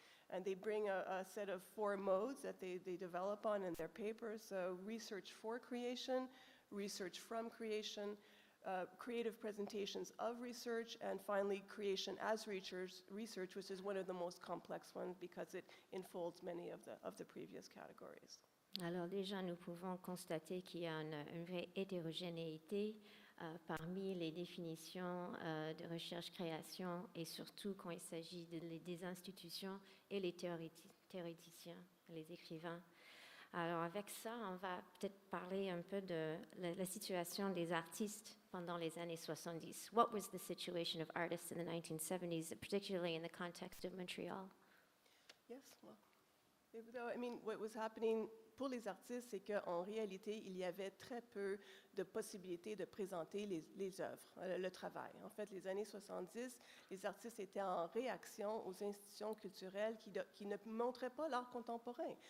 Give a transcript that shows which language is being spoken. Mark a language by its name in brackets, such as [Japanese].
[English] And they bring a set of 4 modes that they develop on in their papers. So research for creation, research from creation, creative presentations of research, and finally creation as research, which is one of the most complex ones because it enfolds many of the previous categories. [French] Alors déjà, nous pouvons constater qu'il y a une vraie hétérogénéité parmi les définitions de recherche-création et surtout quand il s'agit des institutions et les théoréticiens, les écrivains. Alors avec ça, on va peut-être parler un peu de la situation des artistes pendant les années 70. [English] What was the situation of artists in the 1970s, particularly in the context of Montreal? Yes, well, I mean, what was happening [French] pour les artistes, c'est qu'en réalité, il y avait très peu de possibilités de présenter les œuvres, le travail. En fait, les années 70, les artistes étaient en réaction aux institutions culturelles qui ne montraient pas l'art contemporain.